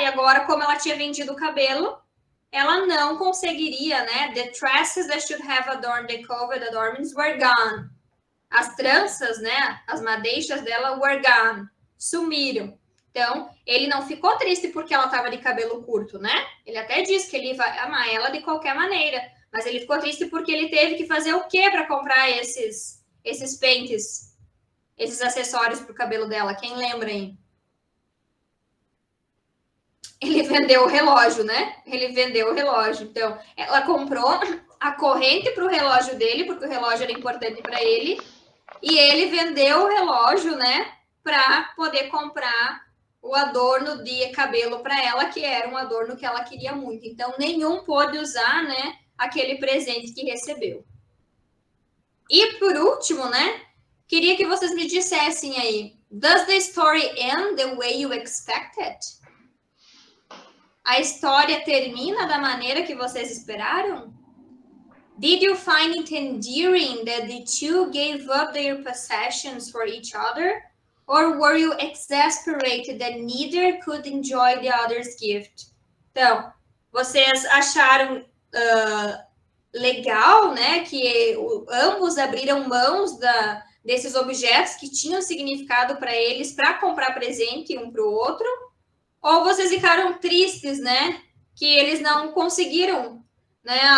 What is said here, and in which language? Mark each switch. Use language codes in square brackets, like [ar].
[pt] E agora, como ela tinha vendido o cabelo, ela não conseguiria, né? [en] The tresses that should have adorned the covered adornments were gone. [pt] As tranças, né? As madeixas dela [en] were gone. [pt] Sumiram. Então, ele não ficou triste porque ela estava de cabelo curto, né? Ele até disse que ele vai amar ela de qualquer maneira. Mas ele ficou triste porque ele teve que fazer o quê para comprar esses pentes, esses acessórios para o cabelo dela? Quem lembra aí? Ele vendeu o relógio, né? Ele vendeu o relógio. Então, ela comprou a corrente para o relógio dele, porque o relógio era importante para ele. E ele vendeu o relógio, né? Para poder comprar o adorno de cabelo para ela, que era um adorno que ela queria muito. Então, nenhum pôde usar, né? Aquele presente que recebeu. E, por último, né? Queria que vocês me dissessem aí. [en] Does the story end the way you expected? [pt] A história termina da maneira que vocês esperaram? [en] Did you find it endearing that the two gave up their possessions for each other? Or were you exasperated that neither could enjoy the other's gift? [pt] Então, vocês acharam legal, né, que ambos abriram mãos desses objetos que tinham significado para eles para comprar presente um para o outro? Ou vocês ficaram tristes, né? Que eles não conseguiram, né?